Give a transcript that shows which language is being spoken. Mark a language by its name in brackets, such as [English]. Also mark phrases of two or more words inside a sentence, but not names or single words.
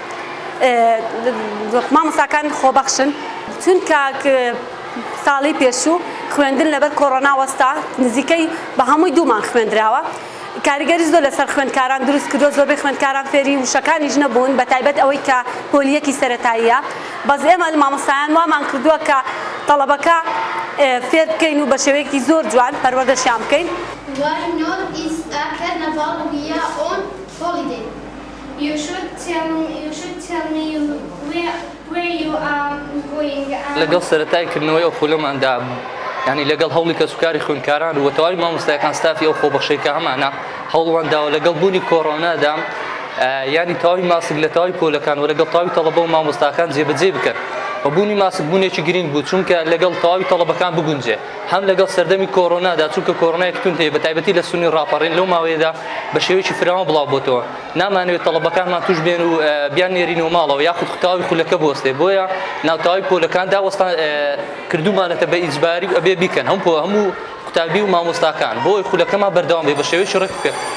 [Central Kurdish] مامۆستاکان خۆبەخشن چونکە ساڵی پێشوو خوێندن لەبەر کۆڕۆنا وەستا نزیکەی بە هەمووی دوومان خوێندراوە کاریگەری زۆر لەسەر خوێندکاران دروست کردو زۆربەی خوێندکاران فێری وشەکانیش نەبوون بە تایبەت ئەوەی کە پۆلیەکی سەرەتاییە بەس ئێمە مامۆستایان وامان کردووە کە تەڵەبەکە فێر بکەین و بە شێوەیەکی زۆر جوان پەروەردەشیان بکەین. [English] Why not is a carnival we are on holiday? You should tell me where you are going. [Central Kurdish] لەگەڵ سەرەتایکردنەوەی ئەو خولەماندا ینی لەگەڵ هەوڵی کەسوکاری خوێندکاران و تەواوی مامۆستایەکان ستافی ئەو خۆبەخشەیەکە هەمانە هەوڵوانداوە لەگەڵ بوونی کۆڕۆنادا ینی تەواوی ماسک لە تەواوی پۆلەکان و لەگەڵ تەواوی تەڵەبە و مامۆستاکان جێبەجێ بکەن و بوونی ماسک بوونێکی گرنگ بوو چونکە لەگەڵ تەواوی تەڵەبەکان بگونجێ هەم لەگەڵ سەردەمی کۆڕۆنادا چونکە کۆڕۆنایەک تون هەیە بە تایبەتی لە سونی ڕاپەڕین لەو ماوەیەدا بە شێوەیەکی فراوان بڵاو بۆتەوە نامانەوێت تەڵەبەکانمان توش بێن و بیان نێرینەوە ماڵەوە یاخود تەواوی خولەکە بوەستێ بۆیە ناوتەواوی پۆلەکاندا وەستان کردومانەتە بە ئیجباری و ئەبێ بیکەن هەموو قوتابی و مامۆستاکان بۆی خولەکەمان بەردەوام بێ بە شێوەیەکی ڕێک بکەن.